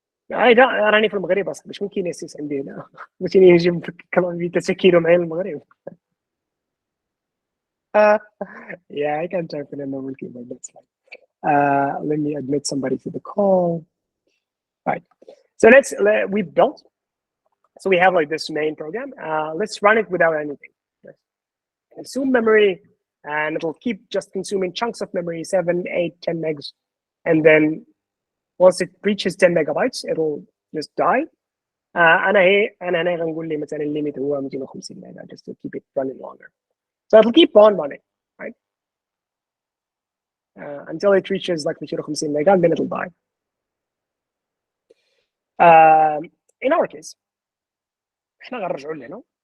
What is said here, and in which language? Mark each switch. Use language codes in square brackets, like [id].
[ar] راني في المغرب اصاحبي شكون كينيسيس عندي هنا بغيتيني نجي كمان 3 كيلو معايا للمغرب. [en] Yeah, I can type in a normal keyboard, that's fine. Let me admit somebody to the call. All right, so we built, so we have like this main program. Let's run it without anything. Consume memory, and it'll keep just consuming chunks of memory, 7, 8, 10 megs, and then once it reaches 10 megabytes, it'll just die. [ar] أنا هنا غنقول لي مثلا الليميت هو 250 ميجا [en] just to keep it running longer. So it'll keep on running, right? Until it reaches like 250 mega, and then it'll die. In our case, [ar] احنا غنرجعوا لهنا.